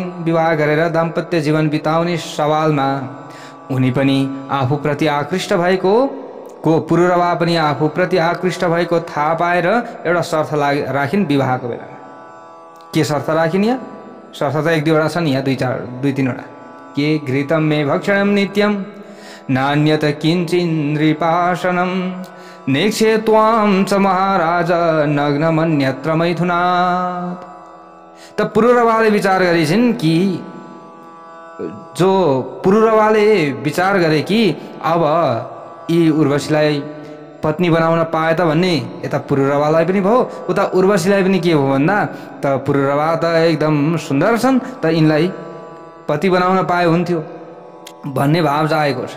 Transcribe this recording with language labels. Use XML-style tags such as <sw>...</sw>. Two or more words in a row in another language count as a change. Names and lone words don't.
<ne>विवाह गरेर दाम्पत्य जीवन बिताउने सवालमा उनी पनि आफूप्रति आकृष्ट भएको पुरुरवा पनि आफूप्रति आकृष्ट भएको थाहा पाएर एउटा शर्त राखिन् विवाहको बेलामा। के शर्त राखिन्? यहाँ शर्त त एक दुईवटा छन्, यहाँ दुई तीनवटा। के?</ne> <sa>घृतम मे भक्षणम नित्यम नान्यत किञ्चिन्नृपाशनम नेक्षे त्वाम च महाराज नग्नमन्यत्र मैथुनात्।</sa> <ne>त पुरुरवाले विचार गरेछन् कि पुरुरवाले विचार गरे कि अब यी उर्वशीलाई पत्नी बनाउन पाए त भन्ने यता पुरुरवालाई पनि भयो, उता उर्वशीलाई पनि के भयो भन्दा त पुरुरवा त एकदम सुन्दर छन्, त यिनलाई पति बनाउन पाए हुन्थ्यो भन्ने भाव जागेको छ।</ne>